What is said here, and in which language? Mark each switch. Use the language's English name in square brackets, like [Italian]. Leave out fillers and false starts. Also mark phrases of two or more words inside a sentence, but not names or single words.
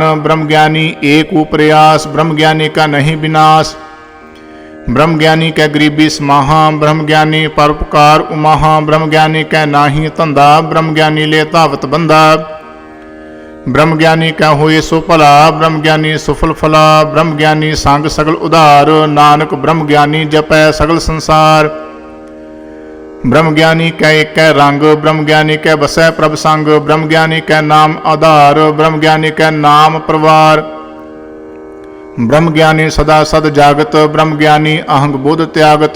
[Punjabi] ਬ੍ਰਹਮ ਗਿਆਨੀ ਏਕ ਪ੍ਰਯਾਸ, ਬ੍ਰਹਮ ਗਿਆਨੀ ਕਾ ਨਹੀਂ ਵਿਨਾਸ਼। ਬ੍ਰਹਮ ਗਿਆਨੀ ਕੈ ਗਰੀਬੀ ਸਮਾਹਾ, ਬ੍ਰਹਮ ਗਿਆਨੀ ਪਰੋਪਕਾਰ ਉਮਾਹਾ। ਬ੍ਰਹਮ ਗਿਆਨੀ ਕੈ ਨਾਹੀ ਧੰਧਾ, ਬ੍ਰਹਮ ਗਿਆਨੀ ਲੇ ਧਾਵਤ ਬੰਧਾ। ਬ੍ਰਹਮ ਗਿਆਨੀ ਕੈ ਹੋਏ ਸੋ ਭਲਾ, ਬ੍ਰਹਮ ਗਿਆਨੀ ਸੁਫਲ ਫਲਾ। ਬ੍ਰਹਮ ਗਿਆਨੀ ਸੰਗ ਸਗਲ ਉਧਾਰ, ਨਾਨਕ ਬ੍ਰਹਮ ਗਿਆਨੀ ਜਪੈ ਸਗਲ ਸੰਸਾਰ। ਬ੍ਰਹਮ ਗਿਆਨੀ ਕੈ ਏਕ ਰੰਗ, ਬ੍ਰਹਮ ਗਿਆਨੀ ਕੈ ਬਸੈ ਪ੍ਰਭ ਸੰਗ। ਬ੍ਰਹਮ ਗਿਆਨੀ ਕੈ ਨਾਮ ਆਧਾਰ, ਬ੍ਰਹਮ ਗਿਆਨੀ ਕੈ ਨਾਮ ਪਰਵਾਰ। ਬ੍ਰਹਮ ਗਿਆਨੀ ਸਦਾ ਸਦ ਜਾਗਤ, ਬ੍ਰਹਮ ਗਿਆਨੀ ਅਹੰਗ ਬੋਧ ਤਿਆਗਤ।